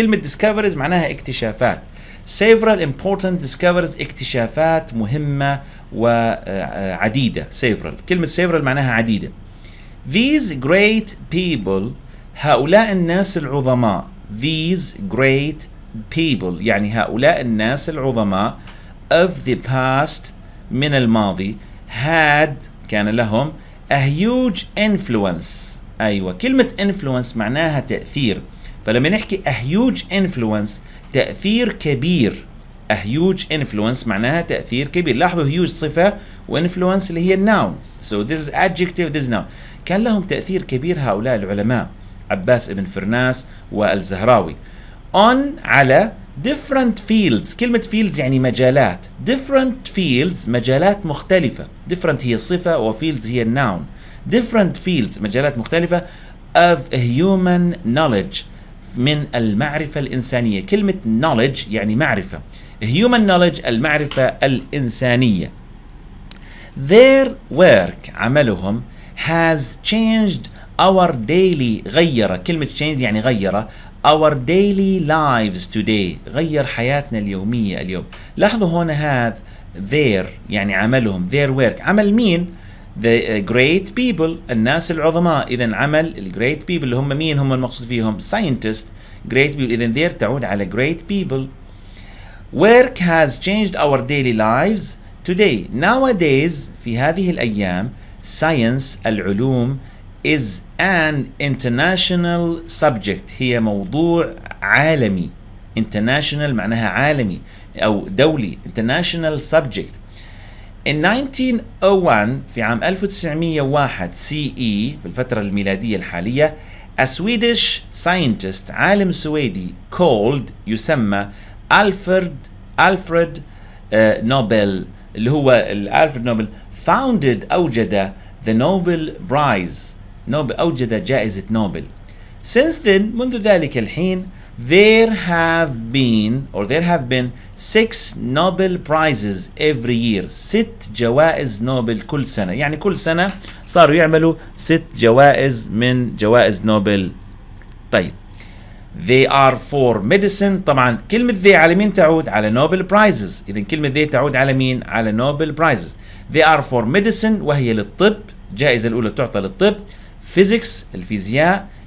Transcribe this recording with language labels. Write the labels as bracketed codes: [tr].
[ar] كلمة discoveries معناها اكتشافات. [en] several important discoveries [ar] اكتشافات مهمة وعديدة. several كلمة several معناها عديدة. [en] These great people [ar] هؤلاء الناس العظماء. [en] These great people [ar] يعني هؤلاء الناس العظماء [en] of the past [ar] من الماضي [en] had [ar] كان لهم [en] a huge influence. [ar] أيوة كلمة influence معناها تأثير، فلما نحكي [en] a huge influence [ar] تأثير كبير. [en] a huge influence [ar] معناها تأثير كبير. لاحظوا huge صفة وinfluence اللي هي noun. [en] So this is adjective, this is noun. [ar] كان لهم تأثير كبير هؤلاء العلماء عباس ابن فرناس والزهراوي on على different fields. كلمة fields يعني مجالات. [en] different fields [ar] مجالات مختلفة. different هي صفة وfields هي noun. [en] different fields [ar] مجالات مختلفة [en] of human knowledge [ar] من المعرفة الإنسانية. كلمة knowledge يعني معرفة. [en] human knowledge [ar] المعرفة الإنسانية. [en] their work عملهم has changed our daily غير. [ar] كلمة change يعني غير [en] our daily lives today [ar] غير حياتنا اليومية اليوم. لاحظوا هنا هذا their يعني عملهم [en] their work. [ar] عمل مين؟ [en] the great people [ar] الناس العظماء. إذا عمل ال great people اللي هم مين هم المقصود فيهم؟ scientist. [en] great people إذا there تعود على great people. Work has changed our daily lives today. Nowadays [ar] في هذه الأيام [en] science العلوم is an international subject. [ar] هي موضوع عالمي. international معناها عالمي أو دولي. [en] international subject. In 1901 [ar] في عام 1901 CE في الفترة الميلادية الحالية [en] a Swedish scientist [ar] عالم سويدي called يسمى ألفريد نوبل اللي هو ألفريد نوبل أوجد [en] the Nobel Prize. [ar] أوجد جائزة نوبل. [en] Since then [ar] منذ ذلك الحين [en] there have been 6 Nobel Prizes every year. [ar] 6 جوائز نوبل كل سنة. يعني كل سنة صاروا يعملوا 6 جوائز من جوائز نوبل. [en] طيب they are for medicine. [ar] طبعا كلمة they على مين تعود؟ على Nobel Prizes. إذن كلمة they تعود على مين؟ على Nobel Prizes. [en] they are for medicine [ar] وهي للطب. الجائزة الأولى تعطى للطب. physics الفيزياء.